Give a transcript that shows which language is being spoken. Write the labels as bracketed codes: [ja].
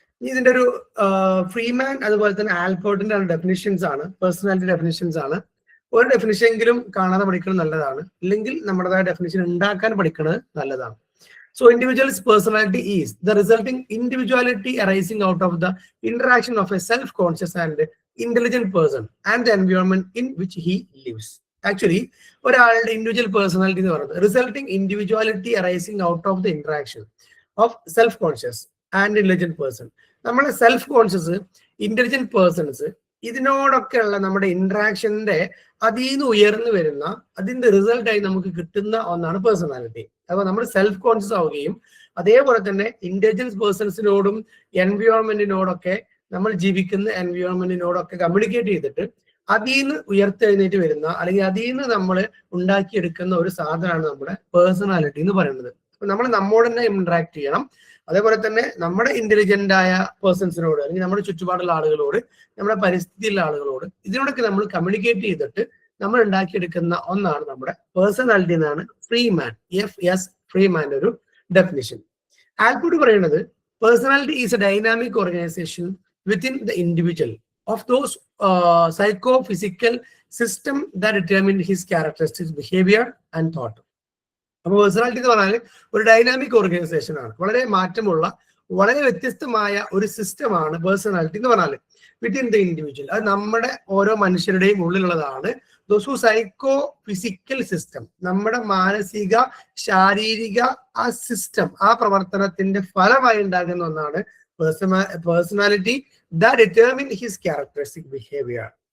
[ml] ഇതിന്റെ ഒരു ഫ്രീമാൻ അതുപോലെ തന്നെ ആൽപോർട്ടിന്റെ ഡെഫിനിഷൻസ് ആണ്, പേഴ്സണാലിറ്റി ഡെഫിനിഷൻസ് ആണ്. ഒരു ഡെഫിനിഷൻ എങ്കിലും കാണാതെ പഠിക്കുന്നത് നല്ലതാണ്, ഇല്ലെങ്കിൽ നമ്മുടേതായ ഡെഫിനിഷൻ ഉണ്ടാക്കാൻ പഠിക്കുന്നത് നല്ലതാണ്. [en] So individual's personality is the resulting individuality arising out of the interaction of a self-conscious and intelligent person and the environment in which he lives. Actually, ഒരാളുടെ individual personality [ml] എന്ന് പറയുന്നത് [en] Resulting individuality arising out of the interaction of self conscious and intelligent person. [ml] നമ്മളെ self conscious, intelligent persons ഇതിനോടൊക്കെയുള്ള നമ്മുടെ ഇന്ററാക്ഷന്റെ അതിൽ നിന്ന് ഉയർന്നു വരുന്ന അതിന്റെ റിസൾട്ടായി നമുക്ക് കിട്ടുന്ന ഒന്നാണ് പേഴ്സണാലിറ്റി. അപ്പൊ നമ്മൾ സെൽഫ് കോൺഷ്യസ് ആവുകയും അതേപോലെ തന്നെ ഇന്റലിജൻസ് പേഴ്സൺസിനോടും എൻവയോൺമെന്റിനോടൊക്കെ നമ്മൾ ജീവിക്കുന്ന എൻവയോൺമെന്റിനോടൊക്കെ കമ്മ്യൂണിക്കേറ്റ് ചെയ്തിട്ട് അതിൽ നിന്ന് ഉയർത്തെഴുന്നേറ്റ് വരുന്ന അല്ലെങ്കിൽ അതിൽ നിന്ന് നമ്മൾ ഉണ്ടാക്കിയെടുക്കുന്ന ഒരു സാധനമാണ് നമ്മുടെ പേഴ്സണാലിറ്റി എന്ന് പറയുന്നത്. അപ്പൊ നമ്മൾ നമ്മോട് തന്നെ ഇന്ററാക്ട് ചെയ്യണം. അതേപോലെ തന്നെ നമ്മുടെ ഇന്റലിജന്റ് ആയ പേഴ്സൺസിനോട് അല്ലെങ്കിൽ നമ്മുടെ ചുറ്റുപാടുള്ള ആളുകളോട്, നമ്മുടെ പരിസ്ഥിതിയിലുള്ള ആളുകളോട് ഇതിനോടൊക്കെ നമ്മൾ കമ്മ്യൂണിക്കേറ്റ് ചെയ്തിട്ട് നമ്മൾ ഉണ്ടാക്കിയെടുക്കുന്ന ഒന്നാണ് നമ്മുടെ പേഴ്സണാലിറ്റി എന്നാണ് ഫ്രീമാൻ, FS ഫ്രീമാന്റെ ഒരു ഡെഫിനിഷൻ. [en] Allport പറയുന്നത് personality is a dynamic organization within the individual of those psychophysical system that determine his characteristics, behavior and thought. [ml] അപ്പോൾ പേഴ്സണാലിറ്റി എന്ന് പറഞ്ഞാൽ ഒരു ഡൈനാമിക് ഓർഗനൈസേഷൻ ആണ്, വളരെ മാറ്റമുള്ള വളരെ വ്യത്യസ്തമായ ഒരു സിസ്റ്റമാണ് പേഴ്സണാലിറ്റി എന്ന് പറഞ്ഞാൽ [en] Within the individual. [ml] അത് നമ്മുടെ ഓരോ മനുഷ്യരുടെയും ഉള്ളിലുള്ളതാണ്. [en] those psycho physical system, [ml] നമ്മുടെ മാനസിക ശാരീരിക ആ സിസ്റ്റം, ആ പ്രവർത്തനത്തിന്റെ ഫലമായി ഉണ്ടാകുന്ന ഒന്നാണ് personality [en] that determine his characteristic behavior.